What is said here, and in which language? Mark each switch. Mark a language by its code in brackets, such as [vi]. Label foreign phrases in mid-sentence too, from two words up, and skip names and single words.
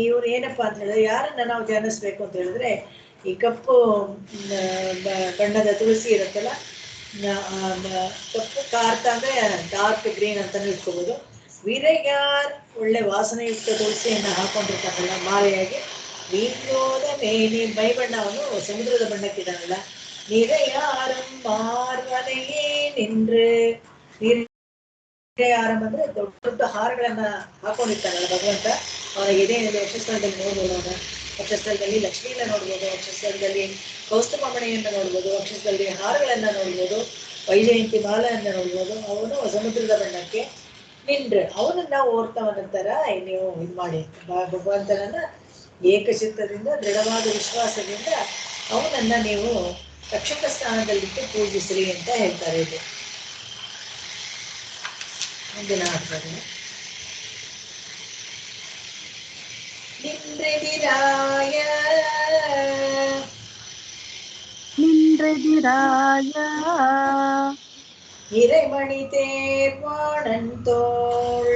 [kn] ಇವ್ರು ಏನಪ್ಪಾ ಅಂತ ಹೇಳಿದ್ರೆ ಯಾರನ್ನ ನಾವು ಧ್ಯಾನಿಸ್ಬೇಕು ಅಂತ ಹೇಳಿದ್ರೆ, ಈ ಕಪ್ಪು ಬಣ್ಣದ ತುಳಸಿ ಇರುತ್ತಲ್ಲ, ಕಪ್ಪು ಕಾರ್ತ ಅಂದ್ರೆ [en] dark green [kn] ಅಂತಾನು ಇಟ್ಕೋಬಹುದು. ವಿರಯಾರ್ ಒಳ್ಳೆ ವಾಸನೆಯುಕ್ತ ತುಳಸಿಯನ್ನು ಹಾಕೊಂಡಿರ್ತಾನಲ್ಲ ಮಾಲೆಯಾಗಿ. ನೀಗೋದ ಮೇನಿ ಮೈ ಬಣ್ಣವನ್ನು ಸಮುದ್ರದ ಬಣ್ಣಕ್ಕಿದಾನಲ್ಲ. [ta] நிறையாரம் மார்வனையே நின்று. [kn] ನಿರ್ಯಾರಂ ಅಂದ್ರೆ ದೊಡ್ಡ ದೊಡ್ಡ ಹಾರಗಳನ್ನ ಹಾಕೊಂಡಿರ್ತಾನಲ್ಲ ಭಗವಂತ. ಅವನ ಎದೆಯಲ್ಲಿ ವಕ್ಷಸ್ಥಳದಲ್ಲಿ ನೋಡ್ಬೋದು, ಅವನ ವಕ್ಷಸ್ಥಳದಲ್ಲಿ ಲಕ್ಷ್ಮಿಯನ್ನ ನೋಡ್ಬೋದು, ವಕ್ಷಸ್ಥಳದಲ್ಲಿ ಕೌಸ್ತುಭಮಣಿಯನ್ನ ನೋಡ್ಬೋದು, ವಕ್ಷಸ್ಥಳದಲ್ಲಿ ಹಾರಗಳನ್ನ ನೋಡ್ಬೋದು, ವೈಜಯಂತಿ ಮಾಲೆಯನ್ನ ನೋಡ್ಬೋದು. ಅವನು ಸಮುದ್ರದ ಬಣ್ಣಕ್ಕೆ ನಿಂಡ್ರೆ ಅವನನ್ನ ಓರ್ತವನಂತರ ನೀವು ಇದು ಮಾಡಿ ಭಗವಂತನನ್ನ ಏಕಚಿತ್ತದಿಂದ ದೃಢವಾದ ವಿಶ್ವಾಸದಿಂದ ಅವನನ್ನ ನೀವು ರಕ್ಷಕ ಸ್ಥಾನದಲ್ಲಿಟ್ಟು ಪೂಜಿಸ್ರಿ ಅಂತ ಹೇಳ್ತಾರೆ. ಇದು ಮುಂದಿನ ಆಗ್ತದೆ. [ta] நின்றெதிராய இறைமணி தேர்வாணன் தோள்